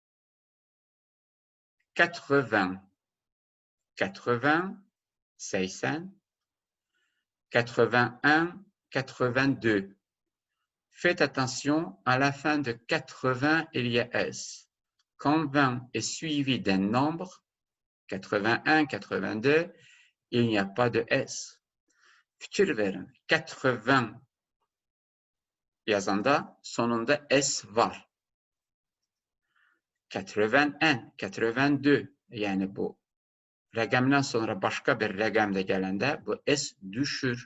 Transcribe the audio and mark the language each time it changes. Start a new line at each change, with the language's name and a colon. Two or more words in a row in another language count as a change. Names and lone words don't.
French: 80, 80, 80, 81, 82. Faites attention, à la fin de 80, il y a S. Quand 20 est suivi d'un nombre, 81, 82, il n'y a pas de S.
Azerbaijani: Fikir verin, 80 yazanda sonunda S var. 81, 82, yəni bu rəqəmdən sonra başqa bir rəqəm də gələndə bu S düşür.